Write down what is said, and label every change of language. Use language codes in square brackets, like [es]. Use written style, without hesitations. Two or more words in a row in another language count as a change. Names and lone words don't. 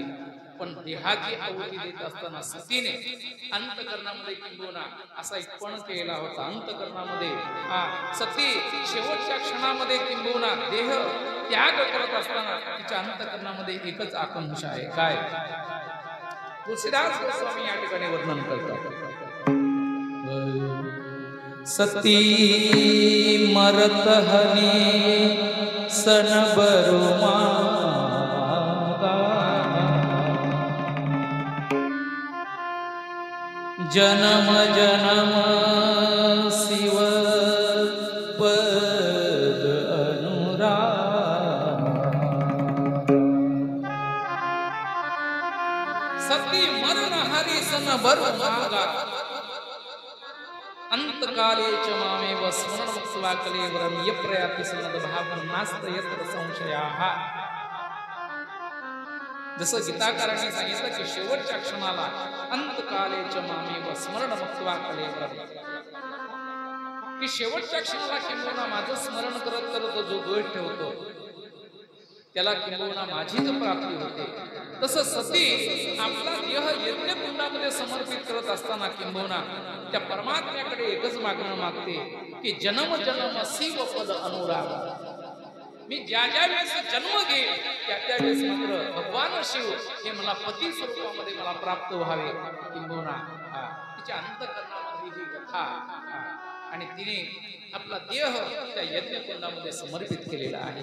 [mr] पण देहाची आहुती देत असताना सतीने अंतकरणामध्ये किंबहुना असा एक पण केला होता. अंतकरणामध्ये सती शेवटच्या क्षणामध्ये किंबहुना देह त्याग करत असताना तिच्या अंतकरणामध्ये एकच आकांक्षा आहे, काय? तुलसीदास गोस्वामी या ठिकाणी वर्णन करतात, [awa] सती मरत हनी सन बरुमा, जन्म जन्म शिव पद अनुराग. सती मरण हरी सन बरुमा, [sa] अंतकाले च मामेव स्मरण मुक्त्वा कलेवरं यप्रयाति सनद भावं नास्त यत्र संशयाः. [mr] जसं गीताकारांनी सांगितलं की शेवटच्या क्षणाला [sa] अंतकाले च मामेव स्मरण मुक्त्वा कलेवरं, [mr] की शेवटच्या क्षणाला किंबहुना माझं स्मरण करत करत जो द्वेष ठेवतो त्याला किंबहुना माझीच प्राप्ती होते. तसं सती आपला देह यज्ञकुंडामध्ये समर्पित करत असताना किंबहुना त्या परमात्म्याकडे एकच मागणं मागते की [awa] जन्म जन्म शिव पद अनुराग. [mr] मी ज्या ज्या वेळेस जन्म घेईल त्या वेळेस मात्र भगवान शिव हे मला पती स्वरूपामध्ये मला प्राप्त व्हावे. किंबहुना तिच्या अंतःकरणामध्ये ही कथा आणि तिने आपला देह त्या यज्ञकुंडामध्ये समर्पित केलेला आहे.